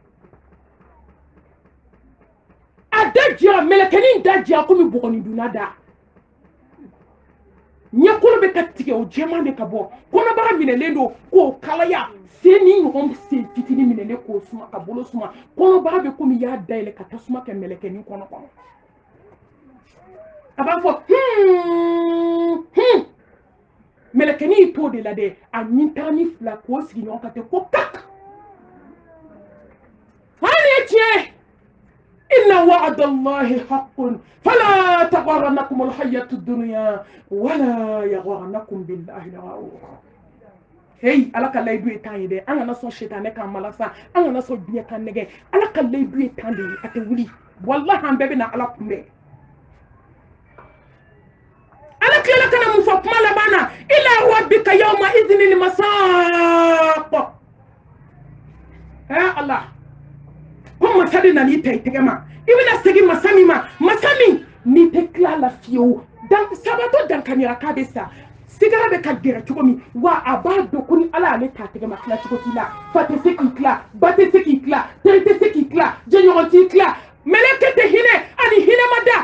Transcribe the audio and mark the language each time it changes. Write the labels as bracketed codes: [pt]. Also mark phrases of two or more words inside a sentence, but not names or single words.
[bm] a da jira mɛlɛkɛnin da jira komi bɔgɔnin dunna da ɲɛkolo bɛ ka tigɛ o jɛman de ka bɔ kɔnɔbara minɛlen don k'o kalaya sen ni ɲɔgɔn sen fitinin minɛlen k'o suma ka bolo suma kɔnɔbara bɛ komi i y'a dayɛlɛ ka tasuma kɛ mɛlɛkɛnin kɔnɔ a b'a fɔ mɛlɛkɛnin y'i to de la dɛ a ɲintagani 2 k'o sigi ɲɔgɔn ka ten ko kak hali ye tiɲɛ [ar] إن وعد الله حق فلا تغرنكم الحياة الدنيا ولا يغرنكم بالله الغرور [bm] hey ala ka layidu ye tan ye dɛ an kana sɔn setanɛ kan malasa an kana sɔn diɲɛ kan nɛgɛ ala ka layidu ye tan de ye a tɛ wuli wallahi an bɛɛ bɛ na ala kunbɛn ala tilala kana mun fɔ kuma laban na [ar] إلى ربك يومئذ المساق [bm] Allah ko masa de nana i ta i tɛgɛ ma i bɛna segin masa min ma masa min n'i tɛ tila la fiyewu sabato dankaniyara k'a bɛ sa sigara bɛ ka gɛrɛ cogo min wa a b'a dɔn ko ni ala y'ale t'a tɛgɛ ma tila cogo t'i la fa tɛ se k'i tila ba tɛ se k'i tila teri tɛ se k'i tila jɛɲɔgɔn t'i tila mɛlɛkɛ tɛ hinɛ ani hinɛ